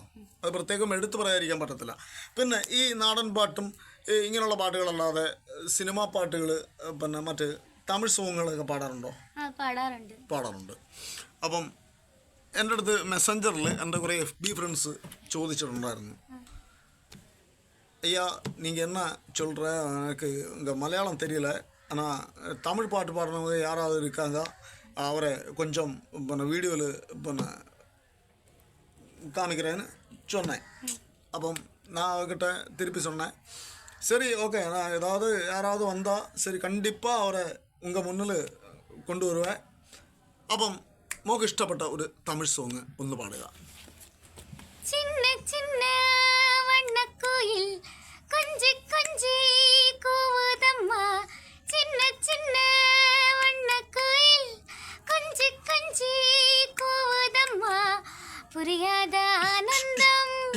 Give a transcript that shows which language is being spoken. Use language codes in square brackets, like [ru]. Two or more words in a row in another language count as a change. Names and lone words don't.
[ml] അത് പ്രത്യേകം എടുത്തു പറയാതിരിക്കാൻ പറ്റത്തില്ല. പിന്നെ ഈ നാടൻ പാട്ടും ഇങ്ങനെയുള്ള പാട്ടുകളല്ലാതെ സിനിമാ പാട്ടുകൾ, പിന്നെ മറ്റ് തമിഴ് സോങ്ങുകളൊക്കെ പാടാറുണ്ടോ? പാടാറുണ്ട്. അപ്പം എൻ്റെ അടുത്ത് മെസ്സഞ്ചറിൽ എൻ്റെ കുറേ FB ഫ്രണ്ട്സ് ചോദിച്ചിട്ടുണ്ടായിരുന്നു, [ta] ஐயா நீங்கள் என்ன சொல்கிற, எனக்கு இங்கே மலையாளம் தெரியல, ஆனால் தமிழ் பாட்டு பாடுறவங்க யாராவது இருக்காங்க, அவரை கொஞ்சம் இப்போ வீடியோவில் இப்போ காமிக்கிறேன்னு சொன்னேன். அப்போ நான் அவர்கிட்ட திருப்பி சொன்னேன், சரி ஓகே, நான் ஏதாவது யாராவது வந்தால் சரி கண்டிப்பாக அவரை உங்கள் முன்னில் கொண்டு வருவேன். [ml] അപ്പം മോക്ക് ഇഷ്ടപ്പെട്ട ഒരു തമിഴ് സോങ് ഒന്ന് പാടുക. [ta] சின்ன சின்ன வண்ணக்குயில் கொஞ்சி கொஞ்சி கூவுதம்மா, சின்ன சின்ன வண்ணக்குயில் கொஞ்சி கொஞ்சி கூவுதம்மா, புரியாத ஆனந்தம்